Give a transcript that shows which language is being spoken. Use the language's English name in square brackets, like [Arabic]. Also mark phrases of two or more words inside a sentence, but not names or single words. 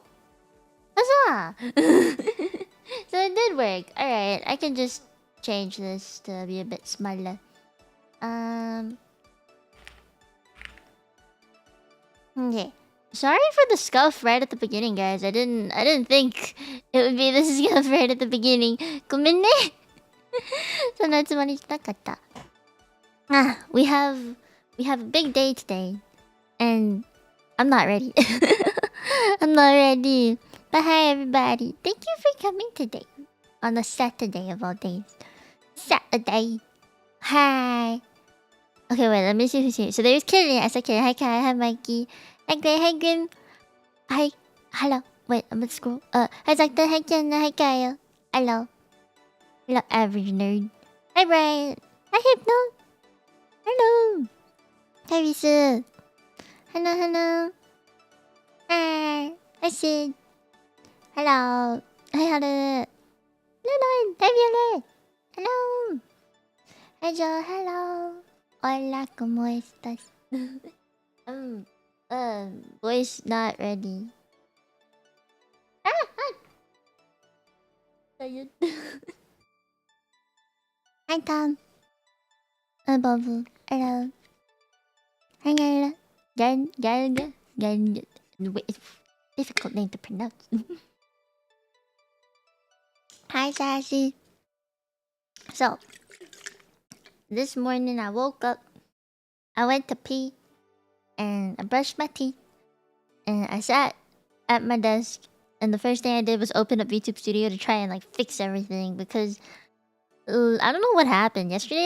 [English] Huzzah! So it did work. Alright, I can just change this to be a bit smaller. Okay. Sorry for the scuff right at the beginning, guys. I didn't think it would be this scuff right at the beginning. [Japanese] ごめんね。そんなつもりじゃなかった。 [English] we have a big day today, and I'm not ready. I'm not ready. But hi everybody. Thank you for coming today. On a Saturday of all days. Saturday. Hi. Okay, wait, let me see who's here. So there's Kitty. I said Kitty. Hi Kai. Hi Mikey. Hi Gray. Hi Grim. Hi. Hello. Wait, I'm gonna scroll. Hi Doctor. Hi Kenna. Hi Kyle. Hello. Hello, average nerd. Hi Brian. Hi Hypno. Hello. Hi Risu. Hello. Hi. Hi Sid. Hello. Hi Haru. Hello. Hi Violet. Hello. Hi Joe. Hello. Hola, [Spanish] ¿cómo estás? [English] Voice not ready. Hi. Hi Tom. Babu. Hello. Hi Gala. Gal. Wait, difficult name to pronounce. Hi Sassy. So, this morning I woke up, I went to pee, and I brushed my teeth, and I sat at my desk, and the first thing I did was open up VTube Studio to try and like fix everything because I don't know what happened yesterday.